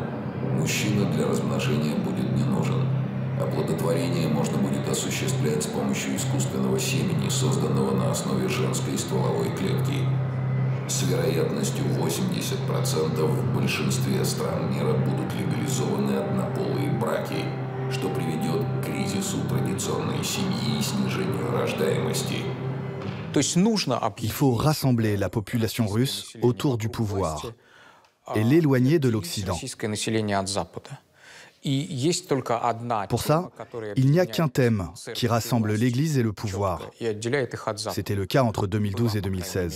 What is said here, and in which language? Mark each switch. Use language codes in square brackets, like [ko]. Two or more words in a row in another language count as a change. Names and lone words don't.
[ru] Мужчина для размножения будет не нужен. Оплодотворение можно будет осуществлять с помощью искусственного семени, созданного на основе женской стволовой клетки. С вероятностью 80% в большинстве стран мира будут легализованы однополые браки, что приведет к кризису традиционной семьи и снижению рождаемости. [fr] Il faut rassembler la population russe autour du pouvoir et l'éloigner de l'Occident. Pour ça, il n'y a qu'un thème qui rassemble l'Église et le pouvoir. C'était le cas entre 2012 et 2016.